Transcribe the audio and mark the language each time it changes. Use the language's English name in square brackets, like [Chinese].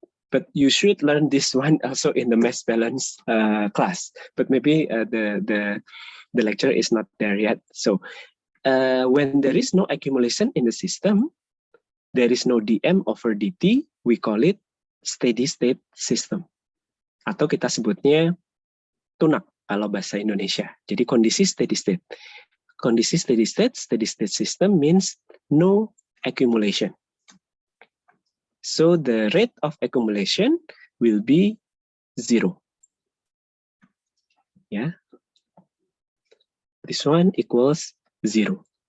[English] But you should learn this one also in the mass balance class. But maybe the lecture is not there yet. So when there is no accumulation in the system, there is no dm over dt, we call it steady state system. [Indonesian] Atau kita sebutnya tunak kalau bahasa Indonesia. Jadi kondisi steady state. [English] Kondisi steady state system means no accumulation. So the rate of accumulation will be 0. Yeah. This one equals 0.